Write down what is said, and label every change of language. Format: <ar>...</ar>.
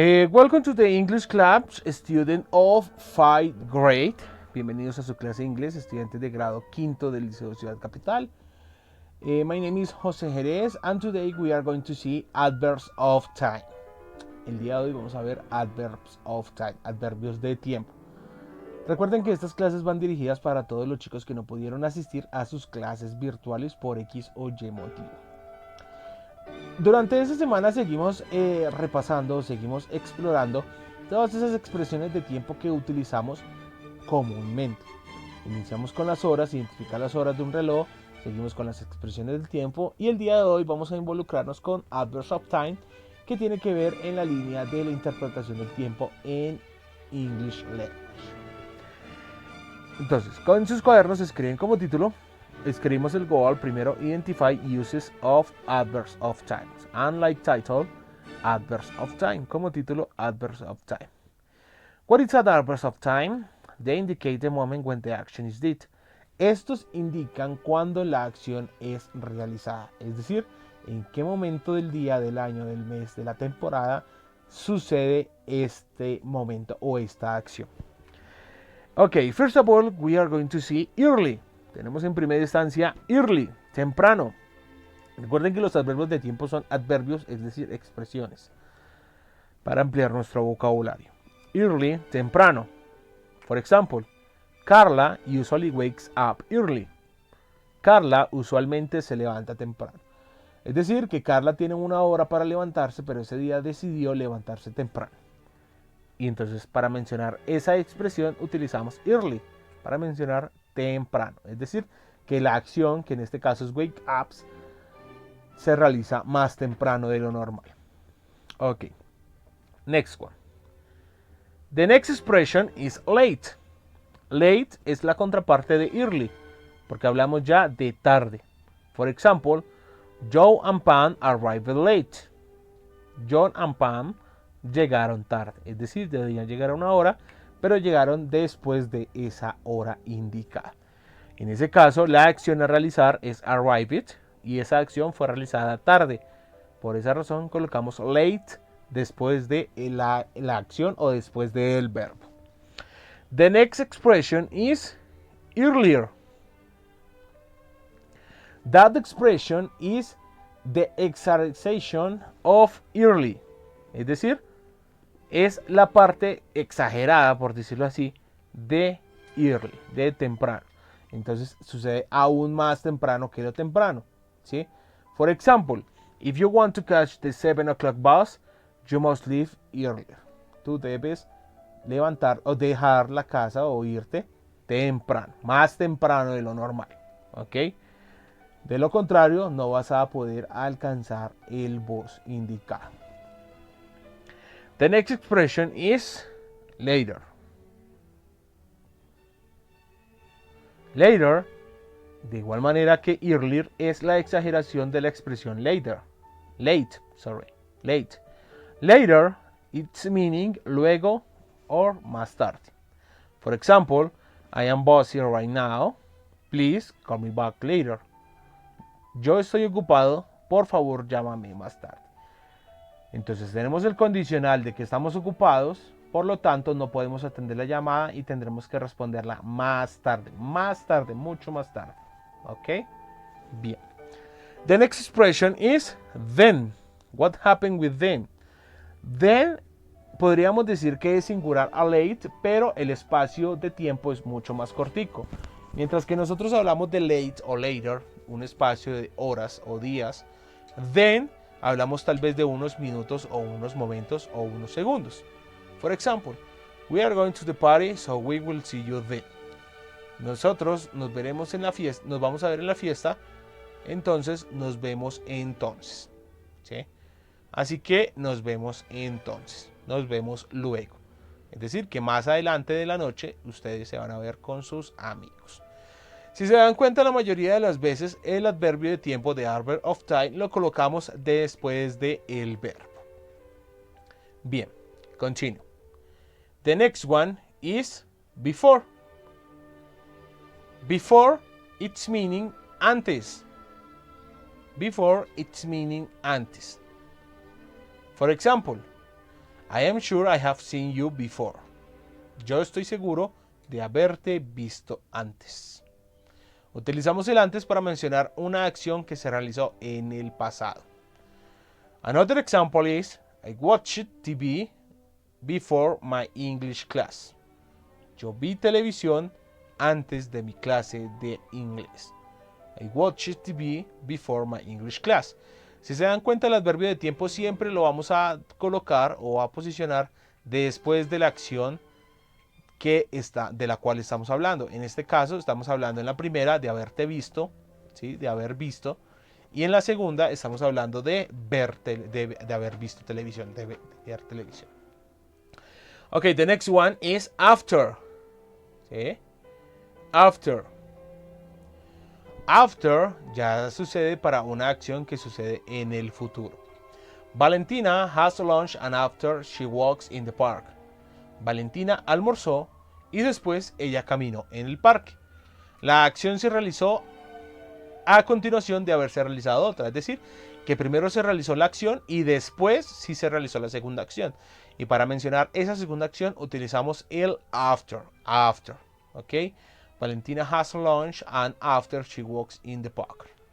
<en>Welcome to the English Club, student of 5th grade.</en> <es>Bienvenidos a su clase de inglés, estudiantes de grado quinto del Liceo Ciudad Capital.</es> <en>My name is José Jerez and today we are going to see adverbs of time.</en> <es>El día de hoy vamos a ver</es> <en>adverbs of time,</en> <es>adverbios de tiempo. Recuerden que estas clases van dirigidas para todos los chicos que no pudieron asistir a sus clases virtuales por X o Y motivo. Durante esta semana seguimos repasando, seguimos explorando todas esas expresiones de tiempo que utilizamos comúnmente. Iniciamos con las horas, identificar las horas de un reloj, seguimos con las expresiones del tiempo y el día de hoy vamos a involucrarnos con</es> <en>adverbs of time,</en> <es>que tiene que ver en la línea de la interpretación del tiempo en</es> <en>English Language.</en> <es>Entonces, con sus cuadernos escriben como título. Escribimos el</es> <en>goal</en> <es>primero,</es> <en>identify uses of adverbs of time. Unlike title, adverbs of time.</en> <es>Como título,</es> <en>adverbs of time. What is adverbs of time? They indicate the moment when the action is did.</en> <es>Estos indican cuando la acción es realizada. Es decir, en qué momento del día, del año, del mes, de la temporada sucede este momento o esta acción.</es> <en>Okay, first of all, we are going to see early.</en> <es>Tenemos en primera instancia early, temprano. Recuerden que los adverbios de tiempo son adverbios, es decir, expresiones, para ampliar nuestro vocabulario. Early, temprano.</es> <en>For example, Carla usually wakes up early.</en> <es>Carla usualmente se levanta temprano. Es decir, que Carla tiene una hora para levantarse, pero ese día decidió levantarse temprano. Y entonces para mencionar esa expresión utilizamos early, para mencionar temprano. Es decir, que la acción, que en este caso es wake up, se realiza más temprano de lo normal.</es> <en>Ok. Next one. The next expression is late.</en> <es>Late es la contraparte de early, porque hablamos ya de tarde.</es> <en>For example, Joe and Pam arrived late.</en> <es>John and Pam llegaron tarde. Es decir, debían llegar a una hora, pero llegaron después de esa hora indicada. En ese caso, la acción a realizar es arrived y esa acción fue realizada tarde. Por esa razón colocamos late después de la acción o después del verbo.</es> <en>The next expression is earlier. That expression is the exaggeration of early.</en> <es>Es decir, es la parte exagerada, por decirlo así, de early, de temprano. Entonces sucede aún más temprano que lo temprano, ¿sí?</es> <en>For example, if you want to catch the 7 o'clock bus, you must leave earlier.</en> <es>Tú debes levantar o dejar la casa o irte temprano, más temprano de lo normal, ¿ok? De lo contrario, no vas a poder alcanzar el bus indicado.</es> <en>The next expression is later.</en> <es>Later, de igual manera que earlier, es la exageración de la expresión later.</es> <en>Late. Later, its meaning</en> <es>luego</es> <en>or</en> <es>más tarde.</es> <en>For example, I am busy right now. Please call me back later.</en> <es>Yo estoy ocupado, por favor llámame más tarde. Entonces tenemos el condicional de que estamos ocupados, por lo tanto no podemos atender la llamada y tendremos que responderla más tarde, mucho más tarde. ¿Ok? Bien.</es> <en>The next expression is then. What happened with then?</en> <es>Then podríamos decir que es singular a late, pero el espacio de tiempo es mucho más cortico. Mientras que nosotros hablamos de late o later, un espacio de horas o días, then hablamos tal vez de unos minutos o unos momentos o unos segundos.</es> <en>For example, we are going to the party, so we will see you then.</en> <es>Nosotros nos veremos en la fiesta, nos vamos a ver en la fiesta, entonces nos vemos entonces. ¿Sí? Así que nos vemos entonces, nos vemos luego. Es decir, que más adelante de la noche ustedes se van a ver con sus amigos. Si se dan cuenta, la mayoría de las veces el adverbio de tiempo de</es> <en>adverb of time</en> <es>lo colocamos después del verbo. Bien,</es> <en>continue. The next one is before. Before, its meaning antes. Before, its meaning antes. For example, I am sure I have seen you before.</en> <es>Yo estoy seguro de haberte visto antes. Utilizamos el antes para mencionar una acción que se realizó en el pasado.</es> <en>Another example is, I watched TV before my English class.</en> <es>Yo vi televisión antes de mi clase de inglés.</es> <en>I watched TV before my English class.</en> <es>Si se dan cuenta, el adverbio de tiempo siempre lo vamos a colocar o a posicionar después de la acción de la cual estamos hablando. En este caso estamos hablando en la primera de haberte visto, ¿sí? De haber visto, y en la segunda estamos hablando de haber visto televisión, de ver televisión.</es> <en>Okay, the next one is after.</en> <es>¿Sí? After. After ya sucede para una acción que sucede en el futuro.</es> <en>Valentina has lunch and after she walks in the park.</en> <es>Valentina almorzó y después ella caminó en el parque. La acción se realizó a continuación de haberse realizado otra. Es decir, que primero se realizó la acción y después sí se realizó la segunda acción. Y para mencionar esa segunda acción utilizamos el after.</es> <en>After. ¿Ok? Valentina has lunch and after she walks in the park.</en>